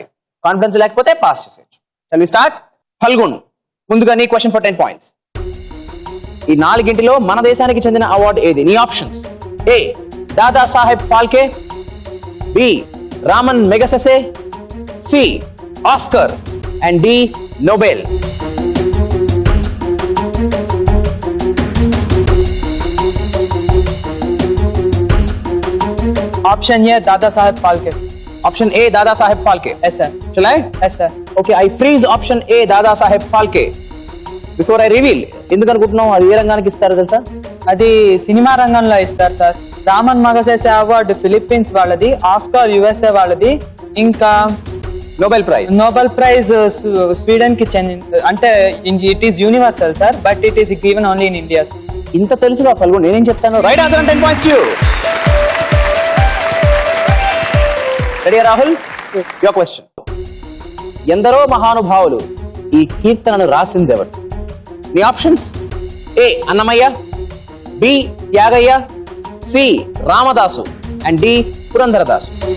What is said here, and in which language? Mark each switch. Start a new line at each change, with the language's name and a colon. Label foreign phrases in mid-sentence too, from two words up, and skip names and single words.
Telugu: కాన్ఫిడెన్స్ లేకపోతే పాస్ చేసేయచ్చు.
English: shall we start?
Telugu: ఫల్గున్, ముందుగా నీ
English: question for 10 points.
Telugu: ఈ 4 మన దేశానికి చెందిన అవార్డు ఏది? నీ ఆప్షన్స్: ఏ దాదా సాహెబ్ ఫాల్కే, బి రామన్ మెగసెసే, సి ఆస్కర్
English: and D
Telugu: నోబెల్.
English: option A Dada Saheb Phalke. option A Dada Saheb Phalke. yes sir.
Hindi: चलाए?
English: yes sir. okay, I freeze option A Dada Saheb Phalke before I reveal.
Telugu: ఎందుకు అనుకుంటున్నాం అది ఏ రంగానికి ఇస్తారు తెలుసా? అది సినిమా రంగంలో ఇస్తారు సార్. రామన్ మగసెసే అవార్డు ఫిలిప్పీన్స్ వాళ్ళది, ఆస్కార్ యుఎస్ఏ వాళ్ళది, ఇంకా నోబెల్ ప్రైజ్ స్వీడన్ కి చెందింది.
English: అంటే it is universal sir, but it is given only in India.
Telugu: ఇంత తెలుసుగా ఫల్గున్, నేనేం చెప్తాను?
English: right answer. 10 points you.
Telugu: రెడీ రాహుల్?
English: your question.
Telugu: ఎందరో మహానుభావులు ఈ కీర్తనను రాసింది ఎవరు? నీ ఆప్షన్స్: ఏ అన్నమయ్య, బి త్యాగయ్య, సి రామదాసు
English: and D
Telugu: పురంధరదాసు.